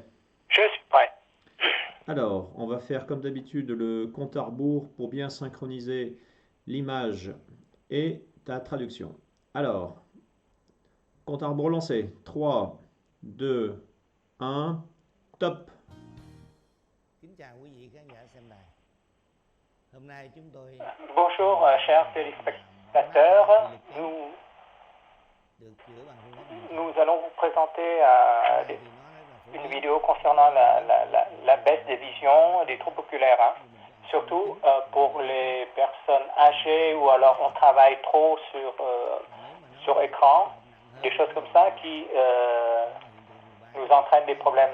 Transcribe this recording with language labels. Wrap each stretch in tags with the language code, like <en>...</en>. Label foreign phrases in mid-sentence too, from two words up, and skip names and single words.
<fr>Je suis prêt. Alors, on va faire comme d'habitude le compte à rebours pour bien synchroniser l'image et ta traduction. Alors, compte à rebours lancé. 3, 2, 1, top.</fr> <vi>Kính chào quý vị khán giả xem đài. Hôm nay chúng tôi</vi> <fr>Bonjour, chers téléspectateurs.</fr> <vi>được chữa bằng phương pháp điều trị.</vi> <fr>Nous allons vous présenter</fr> <vi>Thì nó rất là phổ</vi> <fr>une</fr> <vi>biến.</vi> <fr>vidéo concernant la baisse des visions, des troubles oculaires, hein. Surtout pour les personnes âgées ou alors on travaille trop sur écran, des choses comme ça qui nous entraînent des problèmes.</fr>